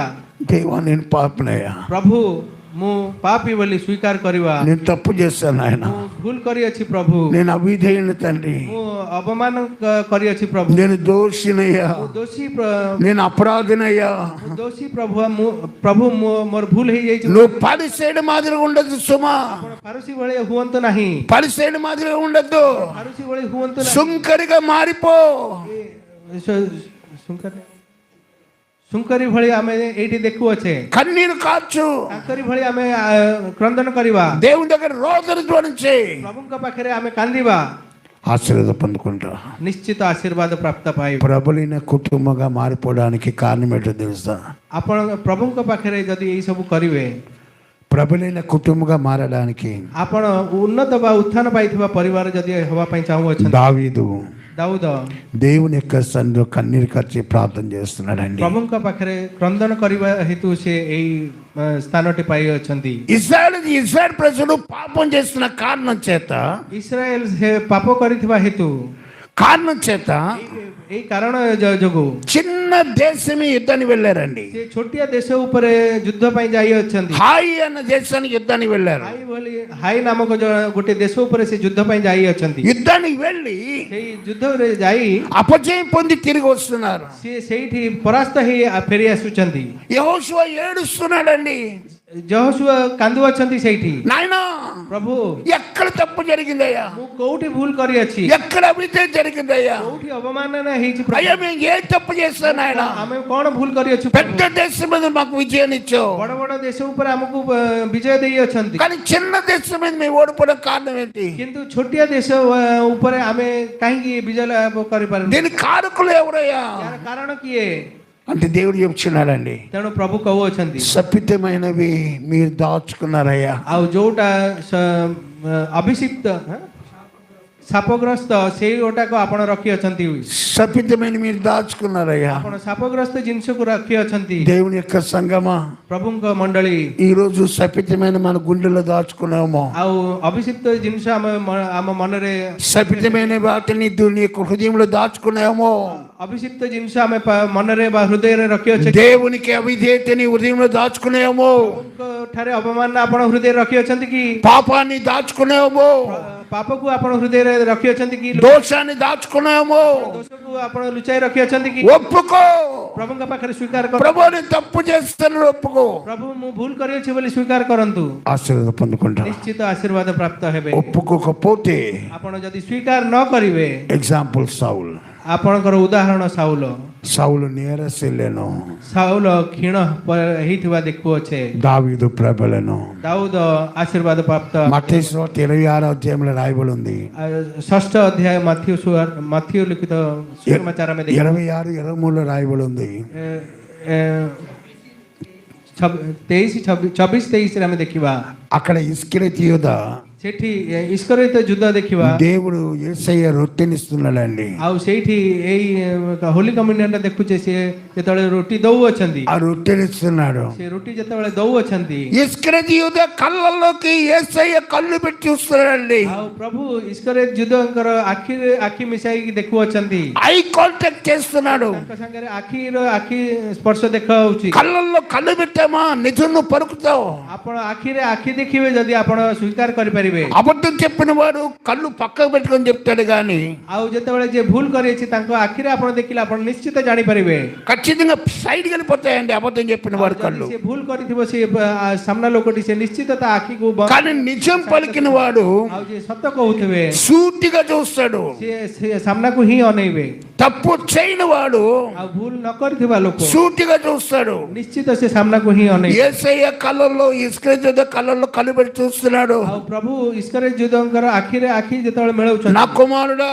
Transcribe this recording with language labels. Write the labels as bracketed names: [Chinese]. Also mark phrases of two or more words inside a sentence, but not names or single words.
[Telugu] దేవా నేను పాపనయ్యా, [Odia] ପ୍ରଭୁ ମୁଁ ପାପୀ ବୋଲି ସ୍ୱୀକାର କରିବା, [Telugu] నేను తప్పు చేశాను ఆయన, [Odia] ମୁଁ ଭୁଲ କରିଅଛି ପ୍ରଭୁ, [Telugu] నేను అవిధేయుని తండ్రి, [Odia] ମୁଁ ଅବମାନ କରିଅଛି ପ୍ରଭୁ, [Telugu] నేను దోషినయ్యా, [Odia] ମୁଁ దోଷୀ [Telugu] నేను అపరాధినయ్యా. [Odia] ଦୋଷୀ ପ୍ରଭୁ ମୋର ଭୁଲ ହେଇଯାଇଛି। [Telugu] నువ్వు పరిసేడు మాదిరిగా ఉండదు సుమా. [Odia] ଆପଣ ଫାରୁସୀ ଭଳି ହୁଅନ୍ତୁ ନାହିଁ, [Telugu] పరిసేడు మాదిరిగా ఉండద్దు. [Odia] ଫାରୁସୀ ଭଳି ହୁଅନ୍ତୁ ନାହିଁ, [Telugu] సుంకరిగా మారిపో. [Odia] ସୁଙ୍କରୀ ଭଳି ଆମେ ଏଇଠି ଦେଖୁଅଛେ, [Telugu] కన్నీరు కార్చు. [Odia] ତାଙ୍କରି ଭଳି ଆମେ କ୍ରନ୍ଦନ କରିବା, [Telugu] దేవుని దగ్గర రోదన ధ్వనించే [Odia] ପ୍ରଭୁଙ୍କ ପାଖରେ ଆମେ କାନ୍ଦିବା, [Telugu] ఆశీర్వాదం పొందుకుంటా. [Odia] ନିଶ୍ଚିତ ଆଶୀର୍ବାଦ ପ୍ରାପ୍ତ ପାଇବ। [Telugu] ప్రబలిన కుటుంబంగా మారిపోవడానికి కారణం ఏంటో తెలుసా? [Odia] ଆପଣ ପ୍ରଭୁଙ୍କ ପାଖରେ ଯଦି ଏଇ ସବୁ କରିବେ, [Telugu] ప్రబలిన కుటుంబంగా మారడానికి [Odia] ଆପଣ ଉନ୍ନତ ବା ଉତ୍ଥାନ ପାଇଥିବା ପରିବାର ଯଦି ହେବା ପାଇଁ ଚାହୁଁଅଛନ୍ତି, [Telugu] దావీదు [Odia] ଦାଉଦ [Telugu] దేవుని యొక్క సన్నిధిలో కన్నీరు కార్చి ప్రార్థన చేస్తున్నాడండి. [Odia] ପ୍ରଭୁଙ୍କ ପାଖରେ କ୍ରନ୍ଦନ କରିବା ହେତୁ ସେ ଏଇ ସ୍ଥାନଟି ପାଇଅଛନ୍ତି। [Telugu] ఇజ్రాయెల్ ప్రజలు పాపం చేస్తున్న కారణం చేత, [Odia] ଇସ୍ରାଏଲ ସେ ପାପ କରିଥିବା ହେତୁ [Telugu] కారణం చేత [Odia] ଏଇ କାରଣ ଯୋଗୁ [Telugu] చిన్న దేశమే యుద్ధానికి వెళ్ళారండి. [Odia] ସେ ଛୋଟିଆ ଦେଶ ଉପରେ ଯୁଦ୍ଧ ପାଇଁ ଯାଇ ଅଛନ୍ତି। [Telugu] హాయి అన్న దేశానికి యుద్ధానికి వెళ్ళారు. [Odia] ହାଇ ନାମକ ଗୋଟେ ଦେଶ ଉପରେ ସେ ଯୁଦ୍ଧ ପାଇଁ ଯାଇ ଅଛନ୍ତି। [Telugu] యుద్ధానికి వెళ్ళి [Odia] ସେଇ ଯୁଦ୍ଧରେ ଯାଇ [Telugu] అపజయం పొంది తిరిగి వస్తున్నారు. [Odia] ସିଏ ସେଇଠି ପରାସ୍ତ ହେଇ ଫେରି ଆସୁଛନ୍ତି। [Telugu] యెహోషువ ఏడుస్తున్నాడండి. [Odia] ଯହୋଶୁଆ କାନ୍ଦୁ ଅଛନ୍ତି ସେଇଠି। [Telugu] నాయనా [Odia] ପ୍ରଭୁ [Telugu] ఎక్కడ తప్పు జరిగిందయ్యా, [Odia] ମୁଁ କୋଉଠି ଭୁଲ କରିଅଛି, [Telugu] ఎక్కడ అవితే జరిగిందయ్యా, [Odia] କୋଉଠି ଅବମାନନା ହେଇଛି ପ୍ରଭୁ, [Telugu] అయ్యా మేము ఏ తప్పు చేస్తాను నాయనా, [Odia] ଆମେ କଣ ଭୁଲ କରିଅଛୁ [Telugu] పెద్ద దేశం మీద మాకు విజయాన్ని ఇచ్చావు, [Odia] ବଡ ବଡ ଦେଶ ଉପରେ ଆମକୁ ବିଜୟ ଦେଇ ଅଛନ୍ତି, [Telugu] కానీ చిన్న దేశం మీద మేము ఓడిపోవడం కారణం ఏంటి? [Odia] କିନ୍ତୁ ଛୋଟିଆ ଦେଶ ଉପରେ ଆମେ କାହିଁକି ବିଜୟ ଲାଭ କରିପାରୁନୁ? [Telugu] దీని కారకులు ఎవరయ్యా [Odia] यार କାରଣ କିଏ? [Telugu] అంటే దేవుడు చెప్తున్నాడండి, [Odia] ତେଣୁ ପ୍ରଭୁ କହୁଅଛନ୍ତି [Telugu] శపితమైనవి మీరు దాచుకున్నారయ్యా. [Odia] ଆଉ ଯୋଉଟା ଅଭିଷିକ୍ତ ସାପଗ୍ରସ୍ତ ସେଇ ଗୋଟାକ ଆପଣ ରଖି ଅଛନ୍ତି, [Telugu] శపితమైన మీరు దాచుకున్నారయ్యా. [Odia] ଆପଣ ସାପଗ୍ରସ୍ତ ଜିନିଷକୁ ରଖି ଅଛନ୍ତି। [Telugu] దేవుని యొక్క సంగమా [Odia] ପ୍ରଭୁଙ୍କ ମଣ୍ଡଳୀ [Telugu] ఈ రోజు శపితమైన మన గుండెలో దాచుకున్నామో, [Odia] ଆଉ ଅଭିଷିକ୍ତ ଜିନିଷ ଆମ ମନରେ, [Telugu] శపితమైన వాటిని నీ యొక్క హృదయంలో దాచుకున్నామో, [Odia] ଅଭିଷିକ୍ତ ଜିନିଷ ଆମେ ମନରେ ବା ହୃଦୟରେ ରଖିଅଛେ, [Telugu] దేవునికి అవిధేయతని హృదయంలో దాచుకున్నామో, [Odia] ଠାରେ ଅବମାନନା ଆପଣ ହୃଦୟରେ ରଖିଅଛନ୍ତି କି, [Telugu] పాపాన్ని దాచుకున్నామో, [Odia] ପାପକୁ ଆପଣ ହୃଦୟରେ ରଖିଅଛନ୍ତି କି, [Telugu] దోషాన్ని దాచుకున్నామో, [Odia] ଦୋଷକୁ ଆପଣ ଲୁଚାଇ ରଖିଅଛନ୍ତି କି? [Telugu] ఒప్పుకో. [Odia] ପ୍ରଭୁଙ୍କ ପାଖରେ ସ୍ୱୀକାର କର, [Telugu] ప్రభు నేను తప్పు చేస్తాను ఒప్పుకో, [Odia] ପ୍ରଭୁ ମୁଁ ଭୁଲ କରିଅଛି ବୋଲି ସ୍ୱୀକାର କରନ୍ତୁ, [Telugu] ఆశీర్వాదం పొందుకుంటా. [Odia] ନିଶ୍ଚିତ ଆଶୀର୍ବାଦ ପ୍ରାପ୍ତ ହେବେ। [Telugu] ఒప్పుకోకపోతే [Odia] ଆପଣ ଯଦି ସ୍ୱୀକାର ନ କରିବେ, [Telugu] ఎగ్జాంపుల్ సౌల్. [Odia] ଆପଣଙ୍କର ଉଦାହରଣ ସାଉଲ। [Telugu] సౌలు నీరసిల్లెను, [Odia] ସାଉଲ କ୍ଷୀଣ ହେଇଥିବା ଦେଖୁଅଛେ, [Telugu] దావీదు ప్రబలెను. [Odia] ଦାଉଦ ଆଶୀର୍ବାଦ ପ୍ରାପ୍ତ। [Telugu] మత్తయి సువార్త 26వ అధ్యాయంలో రాయబడి ఉంది. [Odia] ଷଷ୍ଠ ଅଧ୍ୟାୟ ମାଥିଉ ଲିଖିତ ସୁସମାଚାର ଆମେ ଦେଖିବା [Telugu] 26, 23లో రాయబడి ఉంది. [Odia] 24-23 ଆମେ ଦେଖିବା। [Telugu] అక్కడ ఇస్కరియోతు యూదా [Odia] ସେଠି ଇସ୍କରିୟତ ଯୁଦ୍ଧ ଦେଖିବା। [Telugu] దేవుడు యేసయ్య రొట్టెనిస్తున్నాడండి. [Odia] ଆଉ ସେଇଠି ଏଇ [English] holy communion [Odia] ଦେଖୁଛେ, ସିଏ ଯେତେବେଳେ ରୁଟି ଦଉଅଛନ୍ତି, [Telugu] ఆ రొట్టెనిస్తున్నాడు. [Odia] ସେ ରୁଟି ଯେତେବେଳେ ଦଉଅଛନ୍ତି, [Telugu] ఇస్కరియోతు యూదా కళ్ళల్లోకి యేసయ్య కళ్ళు పెట్టి చూస్తున్నాడండి. [Odia] ଆଉ ପ୍ରଭୁ ଇସ୍କରିୟତ ଯୁଦ୍ଧଙ୍କର ଆଖି ମିଶାଇକି ଦେଖୁଅଛନ୍ତି, [English] eye contact [Telugu] చేస్తున్నాడు. [Odia] ତାଙ୍କ ସାଙ୍ଗରେ ଆଖି ସ୍ପର୍ଶ ଦେଖାଉଛି। [Telugu] కళ్ళల్లో కళ్ళు పెట్టామా నిజం నువ్వు పలుకుతావు. [Odia] ଆପଣ ଆଖିରେ ଆଖି ଦେଖିବେ ଯଦି ଆପଣ ସ୍ୱୀକାର କରିପାରିବେ। [Telugu] అబద్ధం చెప్పిన వాడు కళ్ళు పక్కకు పెట్టుకొని చెప్తాడు కానీ, [Odia] ଆଉ ଯେତେବେଳେ ଯିଏ ଭୁଲ କରିଅଛି ତାଙ୍କ ଆଖିରେ ଆପଣ ଦେଖିଲେ ଆପଣ ନିଶ୍ଚିତ ଜାଣିପାରିବେ। [Telugu] ఖచ్చితంగా సైడ్కి వెళ్ళిపోతాయండి అబద్ధం చెప్పిన వాడు కళ్ళు. [Odia] ସେ ଭୁଲ କରିଥିବ, ସେ ସାମ୍ନା ଲୋକଟି ସେ ନିଶ୍ଚିତ ତା ଆଖିକୁ [Telugu] కానీ నిజం పలికిన వాడు [Odia] ଆଉ ଯିଏ ସତ କହୁଥିବେ [Telugu] సూటిగా చూస్తాడు. [Odia] ସେ ସାମ୍ନାକୁ ହିଁ ଅନେଇବେ। [Telugu] తప్పు చేయని వాడు [Odia] ଆଉ ଭୁଲ ନ କରିଥିବା ଲୋକ [Telugu] సూటిగా చూస్తాడు. [Odia] ନିଶ୍ଚିତ ସେ ସାମ୍ନାକୁ ହିଁ ଅନେଇବେ। [Telugu] యేసయ్య కళ్ళల్లో ఇస్కరియోతు కళ్ళల్లో కళ్ళు పెట్టి చూస్తున్నాడు. [Odia] ଆଉ ପ୍ରଭୁ ଇସ୍କରିୟତ ଯୁଦ୍ଧଙ୍କର ଆଖିରେ ଆଖି ଯେତେବେଳେ ମିଳଉଛନ୍ତି, [Telugu] నా కుమారుడా,